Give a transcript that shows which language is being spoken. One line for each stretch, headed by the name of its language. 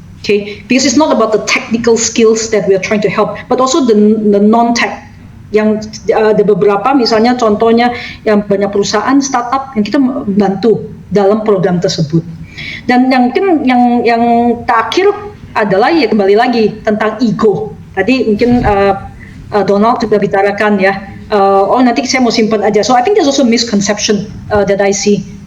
English: Okay, because it's not about the technical skills that we are trying to help, but also the non-tech.
Indonesian: Yang ada beberapa, misalnya contohnya yang banyak perusahaan startup yang kita bantu dalam program tersebut. Dan yang mungkin yang terakhir adalah ya kembali lagi tentang ego. Tadi mungkin Donald juga bicarakan ya. Oh nanti saya mau simpan aja.
English: So I think there's also misconception that I see.